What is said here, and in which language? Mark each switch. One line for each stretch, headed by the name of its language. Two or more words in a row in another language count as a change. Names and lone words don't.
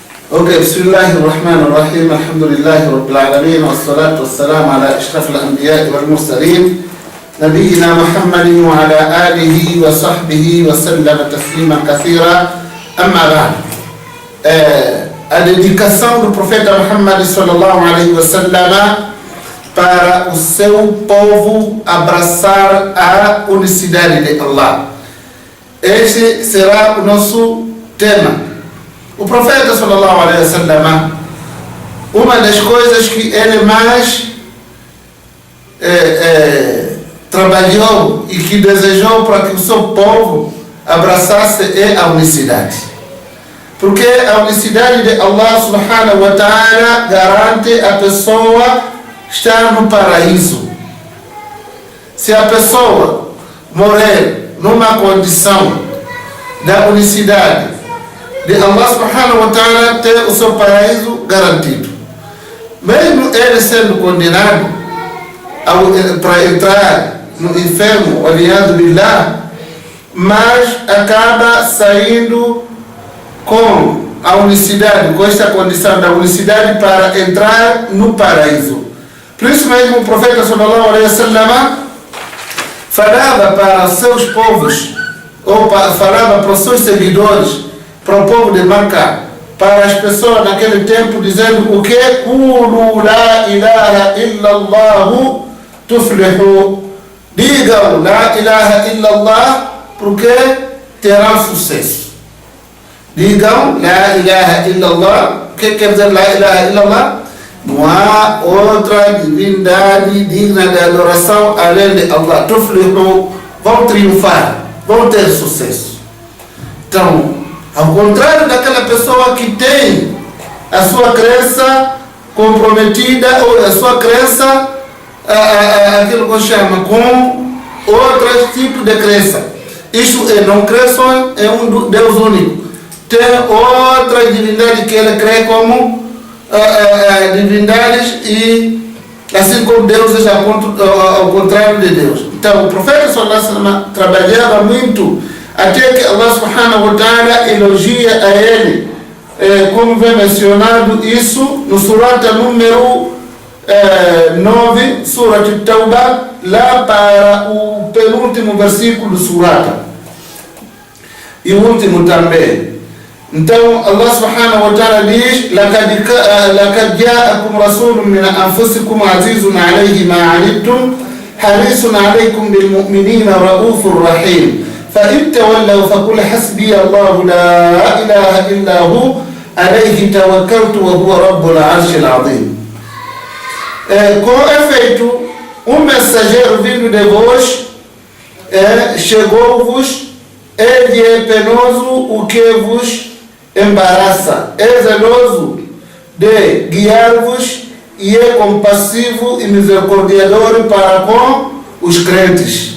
Arabic: بسم الله الرحمن الرحيم. الحمد لله رب العالمين والصلاة والسلام على أشرف الأنبياء والمرسلين نبينا محمد وعلى آله وصحبه وسلم تسليما كثيرا. أما بعد,
Portuguese: a dedicação do profeta Muhammad
Arabic: صلى الله عليه وسلم
Portuguese: para o seu povo abraçar a unicidade de Allah. Este será o nosso tema. O profeta
Arabic: صلى الله عليه وسلم,
Portuguese: uma das coisas que ele mais trabalhou e que desejou para que o seu povo abraçasse é a unicidade. Porque a unicidade de Allah
Arabic: سبحانه وتعالى
Portuguese: garante a pessoa estar no paraíso. Se a pessoa morrer numa condição da unicidade de Allah
Arabic: سبحانه وتعالى,
Portuguese: ter o seu paraíso garantido. Mesmo ele sendo condenado para entrar no inferno, aliado billah, mas acaba saindo com a unicidade, com esta condição da unicidade para entrar no paraíso. Por isso mesmo o profeta
Arabic: صلى الله عليه وسلم
Portuguese: falava para os seus povos, ou falava para os seus seguidores, para o povo de Makkah, para as pessoas naquele tempo, dizendo o que?
Arabic: قولوا لا إله إلا الله تفلحوا.
Portuguese: Digam
Arabic: لا إله إلا الله,
Portuguese: porque terão sucesso. Digam
Arabic: لا إله إلا الله.
Portuguese: O que quer dizer
Arabic: لا إله إلا الله?
Portuguese: Não há outra divindade digna de adoração além de Allah. Tuflihu, vão triunfar, vão ter sucesso. Então, ao contrário daquela pessoa que tem a sua crença comprometida, ou a sua crença, aquilo que chama com outros tipos de crença. Isso é não crer só em um Deus único. Tem outras divindades que ele crê como divindades, e assim como deuses ao contrário de Deus. Então o profeta
Arabic: صلى الله عليه وسلم
Portuguese: trabalhava muito, até que Allah
Arabic: سبحانه وتعالى
Portuguese: elogia a ele, como vem mencionado isso no surata número 9, Surat Tauba, lá para o penúltimo versículo do surata, e o último também.
Arabic: Então Allah سبحانه وتعالى diz: لَقَدْ جَاءَكُمْ رَسُولٌ مِنْ أَنفُسِكُمْ عَزِيزٌ عَلَيْهِ مَا عَنِتُّمْ حَرِيصٌ عَلَيْكُمْ بِالْمُؤْمِنِينَ رَءُوفٌ رَحِيمٌ فإن تولوا فقل حسبي الله لا إله إلا هو عليه توكلت وهو رب العرش العظيم.
Portuguese: Com efeito, mensageiro vindo de vós chegou-vos, ele é penoso o que vos embaraça, é zeloso de guiar-vos e é compassivo e misericordiador para com os crentes.